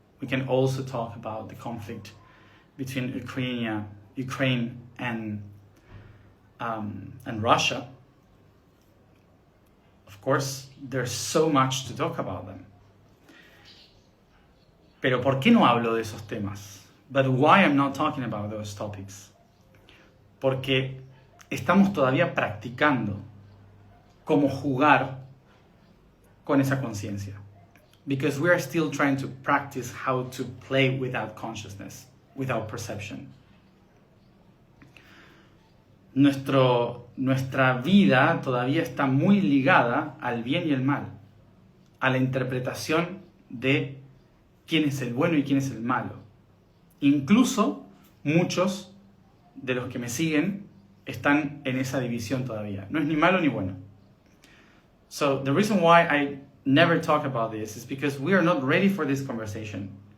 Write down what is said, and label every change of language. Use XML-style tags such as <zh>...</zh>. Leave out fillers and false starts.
<en>We can also talk about the conflict between Ukraine and Russia. Of course, there's so much to talk about them.</en> <es>Pero ¿por qué no hablo de esos temas?</es> <en>But why I'm not talking about those topics?</en> <es>Porque estamos todavía practicando cómo jugar con esa conciencia.</es> <en>Because we are still trying to practice how to play without consciousness, without perception.</en> <es>Nuestra vida todavía está muy ligada al bien y el mal, a la interpretación de quién es el bueno y quién es el malo. Incluso muchos de los que me siguen están en esa división todavía. No es ni malo ni bueno.</es> <en>So the reason why I never talk about this is because we are not ready for this conversation.</en>